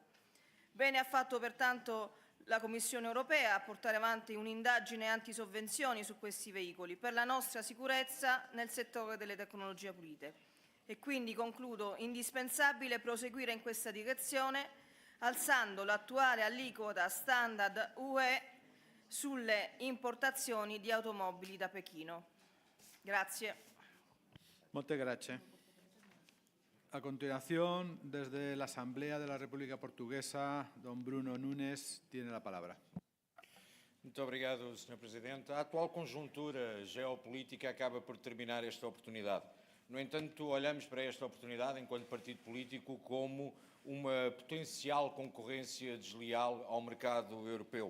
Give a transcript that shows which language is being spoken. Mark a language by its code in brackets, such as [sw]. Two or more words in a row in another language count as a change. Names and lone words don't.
[it] Bene ha fatto pertanto la Commissione europea a portare avanti un'indagine antisovvenzioni su questi veicoli per la nostra sicurezza nel settore delle tecnologie pulite. E quindi concludo, indispensabile proseguire in questa direzione alzando l'attuale aliquota standard UE sulle importazioni di automobili da Pechino. Grazie. [es] Muchas gracias. A continuación, desde la Asamblea de la República Portuguesa, don Bruno Nunes tiene la palabra. [pt] Muito obrigado, Sr. Presidente. A atual conjuntura geopolítica acaba por terminar esta oportunidade. No entanto, olhamos para esta oportunidade, enquanto partido político, como uma potencial concorrência desleal ao mercado europeu.